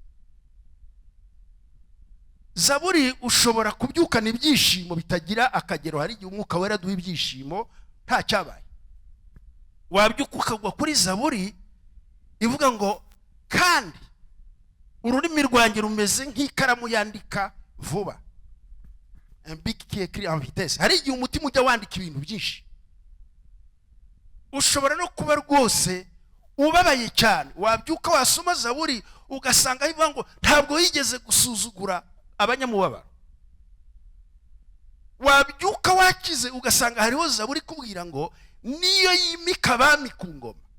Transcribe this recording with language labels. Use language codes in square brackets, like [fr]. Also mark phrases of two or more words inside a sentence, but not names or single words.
[rw] Zaburi ushobora kubyukana ibyishimo bitagira akagero. Hari igihe umwuka wera duha ibyishimo nta cyabaye. Wabyuka ukagwa kuri Zaburi ivuga ngo kandi ururimi rwanjye rumeze nk'ikaramu yandika vuba, [fr] un bic qui écrit en vitesse. [rw] Hari igihe umutima ujya wandika ibintu byinshi. Ushobora no kuba rwose ubabaye cyane, wabyuka wasoma Zaburi ugasanga ivuga ngo ntabwo yigeze gusuzugura abanyamubabaro. Wabyuka wakize ugasanga hariho Zaburi kubwira ngo niyo yimika abami ku ngoma.